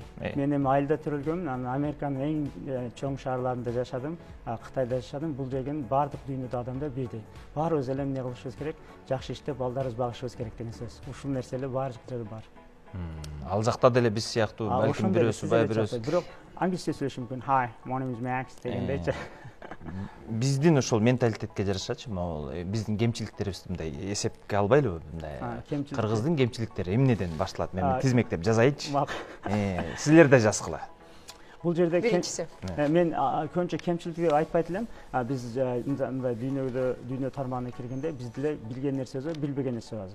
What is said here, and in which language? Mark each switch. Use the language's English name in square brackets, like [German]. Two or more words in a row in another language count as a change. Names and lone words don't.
[Kyrgyz] Мен эми айылда төрөлгөмүн, анан Американын эң чоң шаарларында жашадым, Кытайда жашадым. Бул деген бардык дүйнөдө адамдар бирдей. Баарыбыз эле эмне кылышыбыз керек? Жакшы иштеп, балдарыбызды багышыбыз керек деген сөз. Ушул нерселер баардык жерде бар. Ал жакта деле биз сыяктуу балким бирөөсү, бирөөсү. Бирок англисче сөйлөшүм мүмкүн. [English] Hi, my name is Max [Kyrgyz] дегендейчи. Биздин ошол менталитетке жарашачы, могул биздин кемчиликтерибизди мындай эсепке албайлыбы? Мындай кыргыздын кемчиликтери эмнеден башталат? Мен тизмектеп жазайынчы. Силер да жазгыла. Бул жерде биринчиси. Мен көбүнчө кемчилик деп айтпайт элем. Биз мындай дүйнө тармагына киргенде бизде билген нерсе бар, билбеген нерсе бар.